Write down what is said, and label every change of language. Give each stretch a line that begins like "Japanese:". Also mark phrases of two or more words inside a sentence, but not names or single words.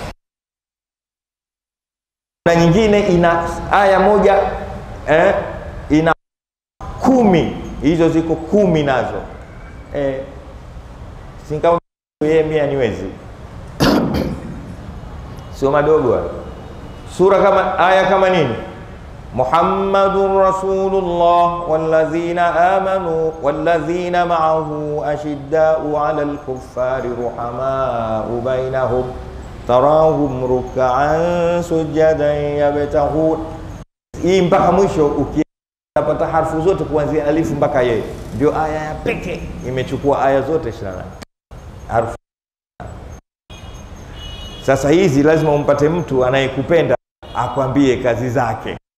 Swahili: Na nyingine ina aya moja ina 10, hizo ziko 10 nazo. Singao yeye mimi niwezi sio madogo. Sura kama aya kama nini?
Arabic: محمد رسول الله والذين آمنوا والذين معه أشداء على الكفار رحماء بينهم تراهم ركعا سجدا يبتغون.
Swahili: Hii mpaka mwisho ukipata harfu zote kuanzia alifu mpaka ye, ndio aya ya pekee imechukua aya zote 28 harfu. Sasa hizi lazima umpate mtu anayekupenda akwambie kazi zake.